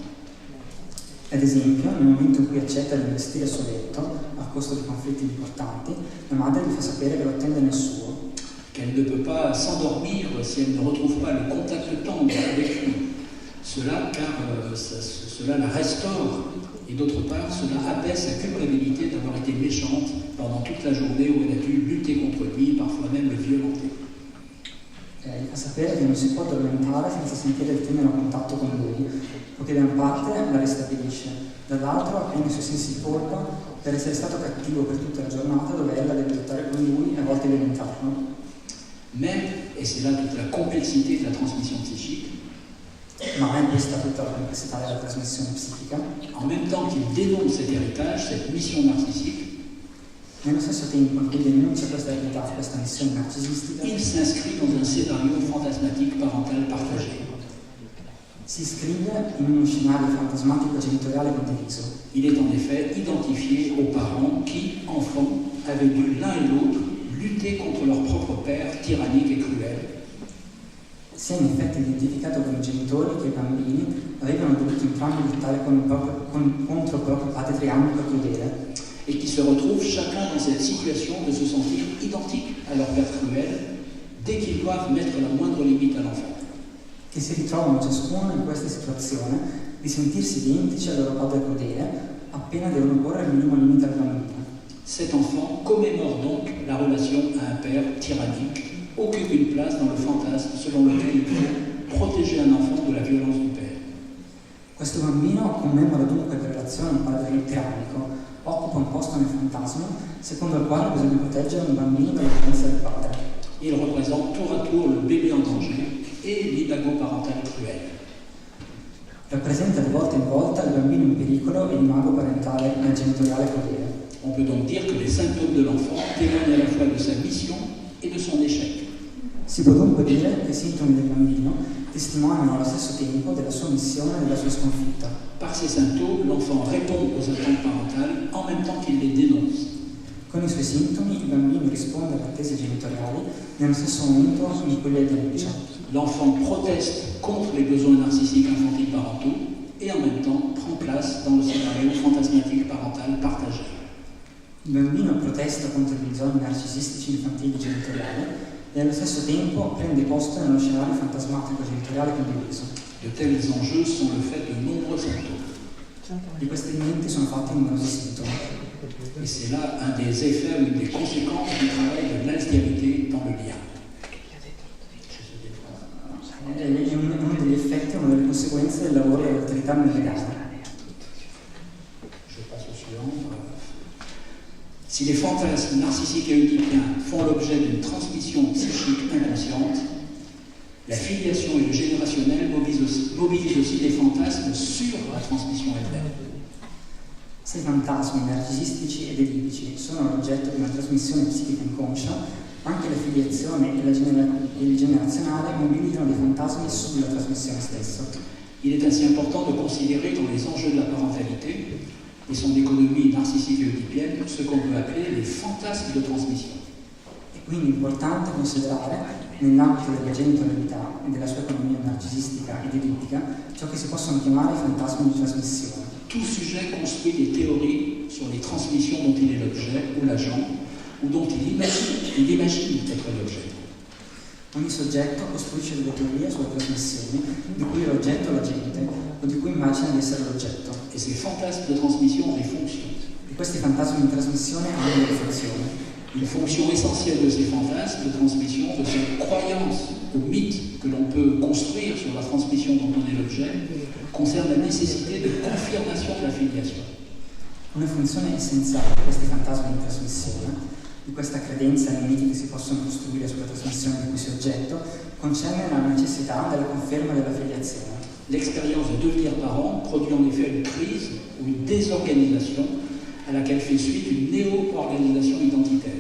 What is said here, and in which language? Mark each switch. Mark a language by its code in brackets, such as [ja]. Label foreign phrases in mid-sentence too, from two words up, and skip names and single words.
[it] Ad esempio, nel momento in cui accetta di investire il suo letto, a costo di conflitti importanti, la madre gli fa sapere che lo attende nel suo. [fr] Qu'elle ne peut pas s'endormir si elle ne retrouve pas le contact tendre avec lui. Cela, car cela la restaure, et d'autre part, cela apaise sa culpabilité d'avoir été méchante pendant toute la journée où elle a dû lutter contre lui, parfois même le violenter. [it] Gli fa sapere che non si può addormentare senza sentire di tenere un contatto con lui, poiché da una parte la ristabilisce, dall'altro appiena i suoi sensi di colpa per essere stato cattivo per tutta la giornata dove ella deve lottare con lui e a volte violentarlo. [fr] Mais, et c'est là toute la complexité de la transmission psychique, [it] Ma è questa tutta la complessità della trasmissione psichica. [fr] en même temps qu'il dénonce cet héritage, cette mission narcissique, [it] Nello stesso tempo in cui denuncia questa realtà, questa missione narcisistica, [fr] il s'inscrit dans un scénario fantasmatique parental partagé. [it] si iscrive in uno scenario fantasmatico genitoriale condiviso. [fr] Il est en effet identifié aux parents qui, enfants, avaient dû l'un et l'autre lutter contre leur propre père tyrannique et cruel. [it] Si è in effetti identificato con i genitori che i bambini avevano dovuto entrambi lottare contro il proprio padre tirannico e crudele, [fr] et qui se retrouvent chacun dans cette situation de se sentir identique à leur père cruel dès qu'ils doivent mettre la moindre limite à l'enfant. [it] che si ritrovano ciascuno in questa situazione di sentirsi identici al loro padre crudele appena devono porre il minimo limite al bambino. [fr] Cet enfant commémore donc la relation à un père tyrannique, occupe une place dans le fantasme selon lequel il faut protéger un enfant de la violence du père. [it] Questo bambino commemora dunque la relazione al padre tirannico, occupa un posto nel fantasma secondo il quale bisogna proteggere un bambino dalla violenza del padre. [fr] Il représente tour à tour le bébé en danger et l'imago parental cruel. [it] Rappresenta di volta in volta il bambino in pericolo e l'imago parentale nel genitoriale crudele. [fr] On peut donc dire que les symptômes de l'enfant témoignent à la fois de sa mission et de son échec. [it] Si può dunque dire che i sintomi del bambino testimoniano allo stesso tempo della sua missione e della sua sconfitta. [fr] Par ces symptômes, l'enfant répond aux attentes parentales en même temps qu'il les dénonce. [it] Con i suoi sintomi il bambino risponde alle attese genitoriali nello stesso momento in cui le denuncia. [fr] L'enfant proteste contre les besoins narcissiques infantiles parentaux et en même temps prend place dans le scénario fantasmatique parental partagé. [it] Il bambino protesta contro i bisogni narcisistici infantili genitoriali e allo stesso tempo prende posto nello scenario fantasmatico genitoriale condiviso. [fr] De tels enjeux sont le fait de nombreux symptômes. [it] Di questi elementi sono fatti numerosi sintomi. [fr] Et c'est là un des effets ou une des conséquences du travail de l'altérité dans le lien. [it] È uno degli effetti, una delle conseguenze del lavoro dell'autorità nel legame. [fr] Je passe au suivant. Si les fantasmes narcissiques et oedipiens font l'objet d'une transmission psychique inconsciente, la filiation et le générationnel mobilisent aussi des fantasmes sur la transmission elle-même. [it] Se i fantasmi narcisistici ed edipici sono l'oggetto di una trasmissione psichica inconscia, anche la filiazione e il generazionale mobilizzano dei fantasmi sulla trasmissione stessa. [fr] Il est ainsi important de considérer dans les enjeux de la parentalité et son économie narcissique et oedipienne ce qu'on peut appeler les fantasmes de transmission. [it] È quindi importante considerare, nell'ambito della genitorialità e della sua economia narcisistica ed edipica, ciò che si possono chiamare fantasmi di trasmissione. [fr] Tout sujet construit des théories sur les transmissions dont il est l'objet ou l'agent, ou dont il imagine être l'objet. [it] Ogni soggetto costruisce delle teorie sulle trasmissioni di cui è l'oggetto o l'agente, o di cui immagina di essere l'oggetto. [fr] Et ces fantasmes de transmission ont des fonctions. [it] E questi fantasmi di trasmissione hanno delle funzioni. [fr] Une fonction essentielle de ces fantasmes de transmission, de cette croyance au mythe que l'on peut construire sur la transmission dont on est l'objet, concerne la nécessité de confirmation de la filiation. [it] Una funzione essenziale di questi fantasmi di trasmissione, di questa credenza nei miti che si possono costruire sulla trasmissione di cui si è oggetto, concerne la necessità della conferma della filiazione. [fr] L'expérience de devenir parent produit en effet une crise ou une désorganisation à laquelle fait suite une néo-organisation identitaire.